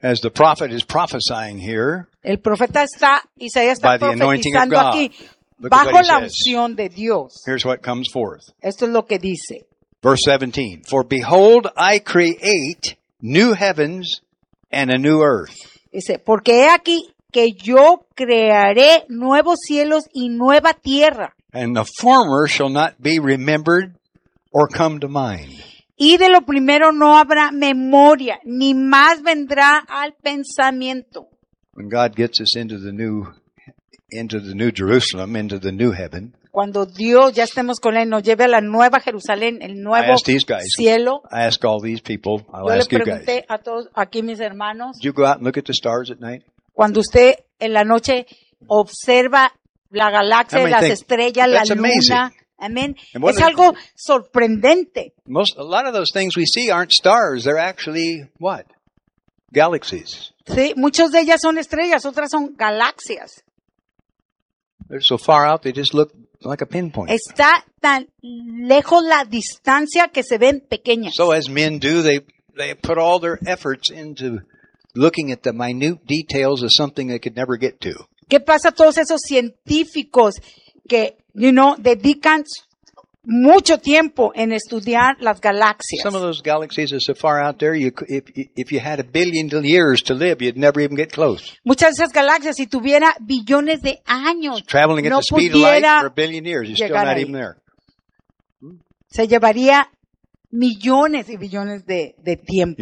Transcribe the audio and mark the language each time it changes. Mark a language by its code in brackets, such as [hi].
[en] As the prophet is prophesying here, [es] el profeta está, Isaías está profetizando aquí, bajo la unción de Dios. [en] Here's what comes forth. [es] Esto es lo que dice. [en] Verse 17, for behold, I create new heavens and a new earth. [es] Dice, porque he aquí que yo crearé nuevos cielos y nueva tierra. [en] And the former shall not be remembered or come to mind. [es] Y de lo primero no habrá memoria, ni más vendrá al pensamiento. [en] When God gets us into the new Jerusalem, into the new heaven. [es] Cuando Dios ya estemos con él, nos lleve a la nueva Jerusalén, el nuevo cielo. [en] I ask all these people. I'll ask you guys. [es] Yo le pregunté a todos aquí mis hermanos. [en] Do you go out and look at the stars at night? [es] Cuando usted en la noche observa la galaxia, las estrellas, la luna. [en] Amazing. [es] Amén. Es algo sorprendente. [en] A lot of those things we see aren't stars. They're actually what? Galaxies. [es] Sí, muchas de ellas son estrellas, otras son galaxias. [en] They're so far out they just look like a pinpoint. [es] Está tan lejos la distancia que se ven pequeñas. [en] So as men do, they put all their efforts into looking at the minute details of something they could never get to. [es] ¿Qué pasa a todos esos científicos que dedican mucho tiempo en estudiar las galaxias? [en] Some of those galaxies are so far out there, if you had a billion years to live, you'd never even get close. [es] Muchas de esas galaxias, si tuviera billones de años, no pudiera llegar ahí. [en] Traveling at the speed of light for a billion years, you're still not even there. [es] Se llevaría millones y billones de tiempo.